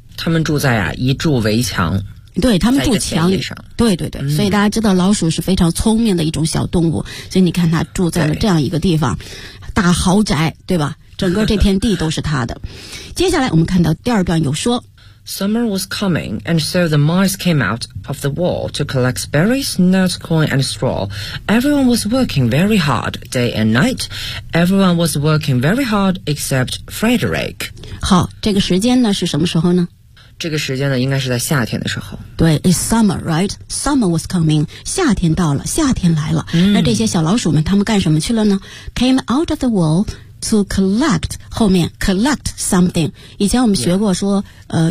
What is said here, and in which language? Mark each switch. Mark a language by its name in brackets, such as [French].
[Chinese] 他们住在啊一筑围墙，对，他们住墙上，对对对、嗯、所以大家知道老鼠是非常聪明的一种小动物，所以你看它住在了这样一个地方，大豪宅，对吧？整个这片地都是它的。接下来我们看到第二段有说 [English] Summer was coming and so the mice came out of the wall to collect berries, nuts, corn and straw. Everyone was working very hard day and night. Everyone was working very hard except Frederick. [Chinese] 好，这个时间呢是什么时候呢？这个时间呢应该是在夏天的时候，对， [English] it's summer, right? Summer was coming， [Chinese] 夏天到了，夏天来了、嗯、那这些小老鼠们他们干什么去了呢？ [English] came out of the wall to collect， [Chinese] 后面 [English] collect something， [Chinese] 以前我们学过说、 [English] yeah.